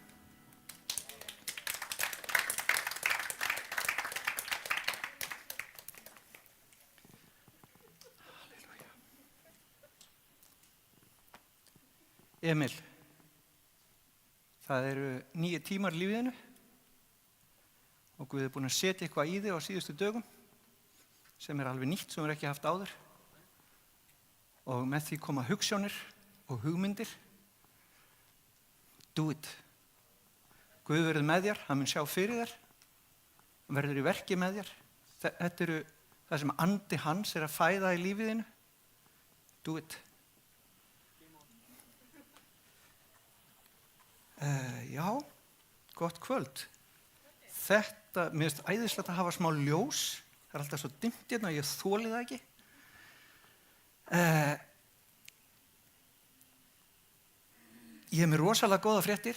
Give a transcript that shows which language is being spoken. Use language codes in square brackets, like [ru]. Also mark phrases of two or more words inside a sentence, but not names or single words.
[is] Emil, það eru 9 tímar í lífiðinu og Guð búinn að setja eitthvað í þig á síðustu dögum sem alveg nýtt, sem ekki haft áður. Og með því koma hugsjónir og hugmyndir. [en] Do it. [is] Guð verður með þér, hann mun sjá fyrir þér, hann verður í verki með þér. Þetta eru það sem andi hans að fæða í lífiðinu. [en] Do it. [is] Já, gott kvöld. Þetta, mér finnst æðislegt að hafa smá ljós. Það alltaf svo dimmt hérna, ég þoli það ekki. Ég hef mér rosalega góða fréttir.